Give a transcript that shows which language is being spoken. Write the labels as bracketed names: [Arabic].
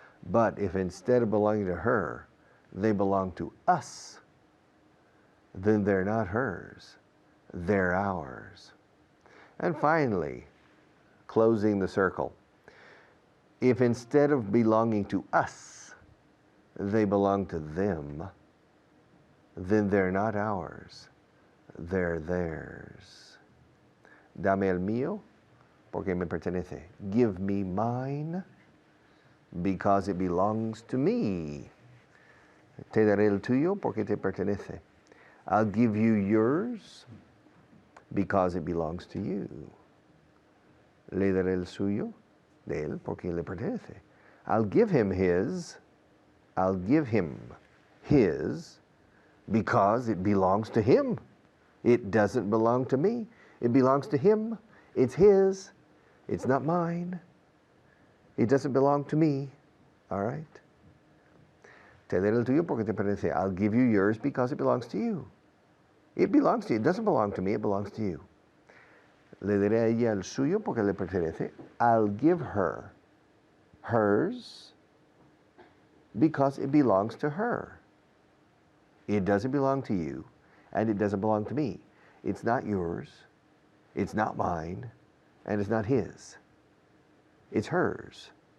[English] But if instead of belonging to her, they belong to us, then they're not hers, they're ours. And finally, closing the circle, if instead of belonging to us, they belong to them, then they're not ours, they're theirs. [Spanish] Dame el mío, porque me pertenece. [English] Give me mine, because it belongs to me. [Spanish] Te daré el tuyo, porque te pertenece. [English] I'll give you yours, because it belongs to you. [Spanish] Le daré el suyo, de él, porque le pertenece. [English] I'll give him his, because it belongs to him. It doesn't belong to me. It belongs to him. It's his. It's not mine. It doesn't belong to me. All right? [Spanish] Te daré el tuyo porque te pertenece. [English] I'll give you yours because it belongs to you. It belongs to you. It doesn't belong to me. It belongs to you. [Spanish] Le daré a ella el suyo porque le pertenece. [English] I'll give her hers because it belongs to her. It doesn't belong to you, and it doesn't belong to me. It's not yours, it's not mine, and it's not his. It's hers.